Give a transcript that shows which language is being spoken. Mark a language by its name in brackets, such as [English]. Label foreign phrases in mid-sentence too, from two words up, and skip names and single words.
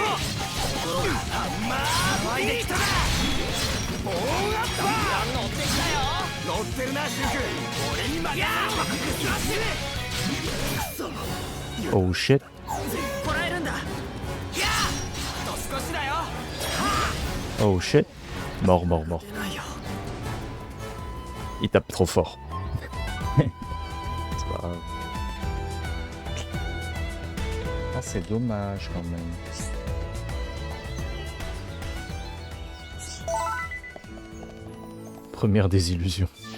[Japanese] ところがハンマービートだ。もうやった。乗ってきたよ。乗ってるなシュウ君。俺に任せろ。 [English] Oh shit. [Japanese] こらえるんだ。いやあと少しだよ。 [English] Oh shit. [French] Mort, mort, mort. [Japanese] 出ないよ。 [French] Il tape trop fort. C'est pas grave. Ah, c'est dommage quand même. Première désillusion.